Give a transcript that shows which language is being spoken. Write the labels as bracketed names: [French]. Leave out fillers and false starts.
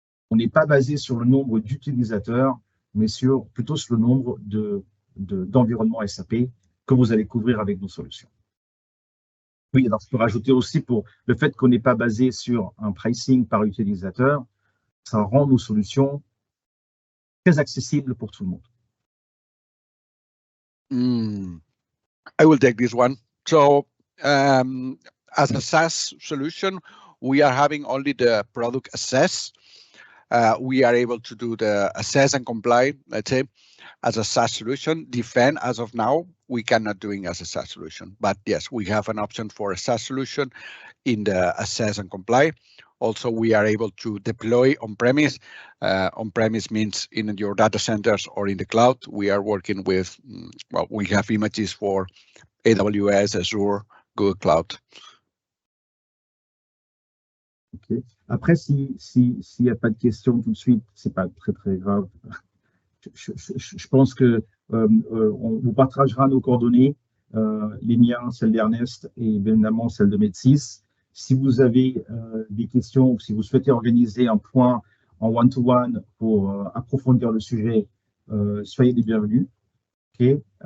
[French] On n'est pas basé sur le nombre d'utilisateurs, mais plutôt sur le nombre d'environnements SAP que vous allez couvrir avec nos solutions. Oui, alors je peux rajouter aussi pour le fait qu'on n'est pas basé sur un pricing par utilisateur, ça rend nos solutions très accessibles pour tout le monde. [English] I will take this one. So, as a SaaS solution, we are having only the product assess. We are able to do the assess and comply, let's say, as a SaaS solution. Defend, as of now, we cannot doing as a SaaS solution. But yes, we have an option for a SaaS solution in the assess and comply. Also, we are able to deploy on-premise. On-premise means in your data centers or in the cloud. We are working with, well, we have images for AWS, Azure, Google Cloud. Okay. [French] Après, s'il n'y a pas de questions tout de suite, c'est pas très grave. Je pense que on vous partagera nos coordonnées, les miens, celles d'Ernest et bien évidemment celles de Med6. Si vous avez des questions ou si vous souhaitez organiser un point en one-to-one pour approfondir le sujet, soyez les bienvenus. Okay.